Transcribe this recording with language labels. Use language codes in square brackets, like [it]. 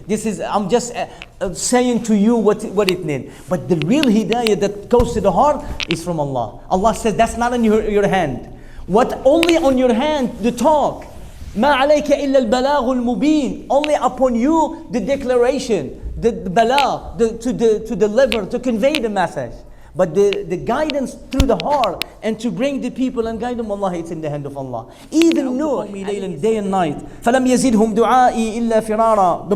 [en] This is, I'm just saying to you what it means. But the real hidayah that goes to the heart is from Allah. Allah says that's not in your hand. What only on your hand, the talk. [ar] ما عليك إلا البلاغ المبين. [en] Only upon you the declaration, the balagh, to deliver, to convey the message. But the guidance through the heart and to bring the people and guide them, Allah, it's in the hand of Allah. Even Noor, day and night. [ar] فَلَمْ يَزِدْهُمْ دُعَائِي إِلَّا فِرَارًا.